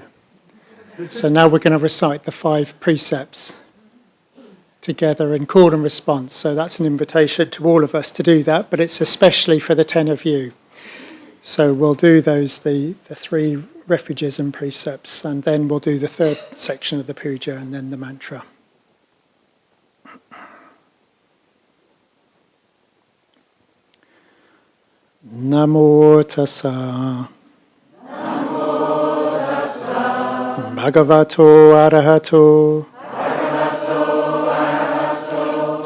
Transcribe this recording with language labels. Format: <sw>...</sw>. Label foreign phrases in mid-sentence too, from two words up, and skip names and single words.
<en>So now we're going to recite the 5 precepts together in call and response. So that's an invitation to all of us to do that, but it's especially for the 10 of you. So we'll do those, the 3 refuges and precepts, and then we'll do the 3rd section of the puja and then the mantra.</en> <pi>Namo tassa. Namo tassa. Bhagavato arahato. Bhagavato arahato.</pi>